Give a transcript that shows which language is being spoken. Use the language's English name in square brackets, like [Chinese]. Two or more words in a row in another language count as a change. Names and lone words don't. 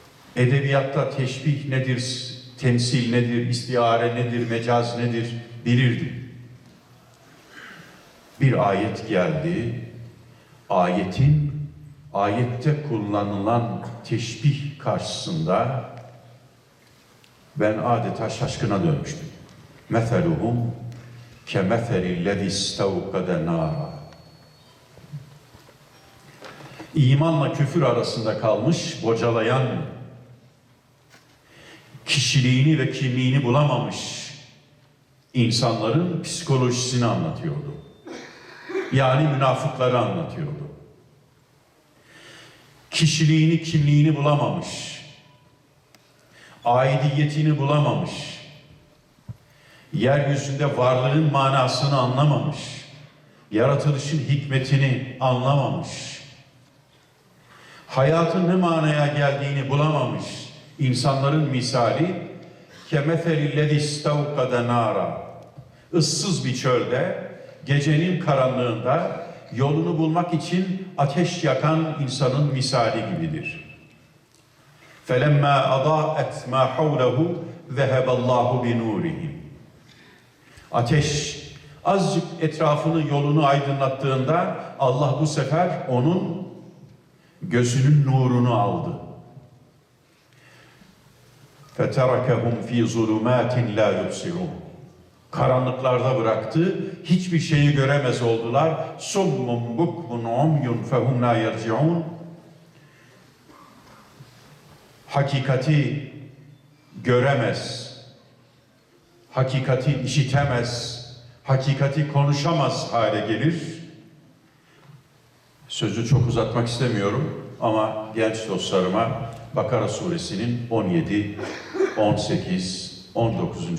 [Turkish] Edebiyatta teşbih nedir, temsil nedir, istiare nedir, mecaz nedir bilirdim. Bir ayet geldi, ayette kullanılan teşbih karşısında ben adeta şaşkına dönmüştüm. [Arabic] مَثَلُهُمْ كَمَثَلِ الَّذِي اسْتَوْقَدَ نَارًا. [Turkish] İmanla küfür arasında kalmış, bocalayan, kişiliğini ve kimliğini bulamamış insanların psikolojisini anlatıyordu. Yani münafıkları anlatıyordu. Kişiliğini, kimliğini bulamamış, aidiyetini bulamamış, yeryüzünde varlığın manasını anlamamış, yaratılışın hikmetini anlamamış, hayatın ne manaya geldiğini bulamamış insanların misali [Arabic] كَمَثَلِ الَّذِي اسْتَوْقَدَ نَارًا. [Turkish] Issız bir çölde, gecenin karanlığında yolunu bulmak için ateş yakan insanın misali gibidir. [Arabic] فَلَمَّا أَضَاءَتْ مَا حَوْلَهُ ذَهَبَ اللّٰهُ بِنُورِهِمْ. [Turkish] Ateş azıcık etrafını, yolunu aydınlattığında Allah bu sefer onun gözünün nurunu aldı. [Arabic] فَتَرَكَهُمْ ف۪ي ظُلُمَاتٍ لَا يُبْصِرُونَ. [Turkish] Karanlıklarda bıraktı, hiçbir şeyi göremez oldular. [Arabic] سُمٌّ بُكْمٌ عُمْيٌ فَهُمْ لَا يَرْجِعُونَ. [Turkish] Hakikati göremez, hakikati işitemez, hakikati konuşamaz hale gelir. Sözü çok uzatmak istemiyorum ama genç dostlarıma Bakara suresinin 17, 18, 19.